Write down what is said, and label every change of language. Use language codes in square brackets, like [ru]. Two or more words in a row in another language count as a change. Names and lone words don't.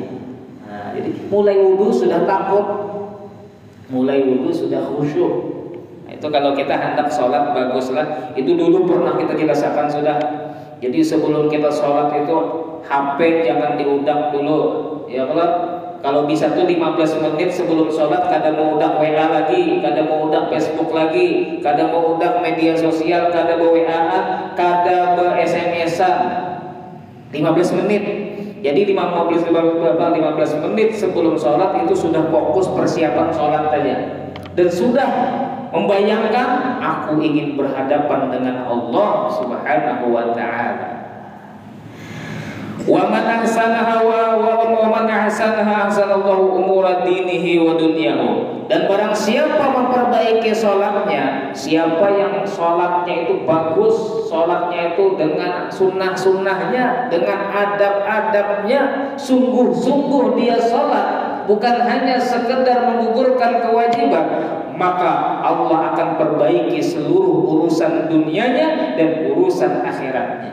[id] Jadi mulai wudu sudah takut, mulai wudu sudah khusyuk. Itu kalau kita hendak sholat baguslah. Itu dulu pernah kita jelaskan sudah. [bjn] Jadi sebelum kita sholat itu HP jangan diudak dulu, ya kalau bisa tuh 15 menit sebelum sholat kada mau udak WA lagi, kada mau udak Facebook lagi, kada mau udak media sosial, kada mau WA-an, kada SMS-an. [id] 15 menit. Jadi 15 menit sebelum sholat itu sudah fokus persiapan sholat saja, dan sudah membayangkan aku ingin berhadapan dengan Allah [ar] سبحانه وتعالى. ومن أحسنها ومن أحسنها أحسن الله أمور دينه ودنياه. [id] Dan barang siapa memperbaiki sholatnya, siapa yang sholatnya itu bagus, sholatnya itu dengan sunnah-sunnahnya, dengan adab-adabnya, sungguh-sungguh dia sholat, bukan hanya sekedar menggugurkan kewajiban, maka Allah akan perbaiki seluruh urusan dunianya dan urusan akhiratnya.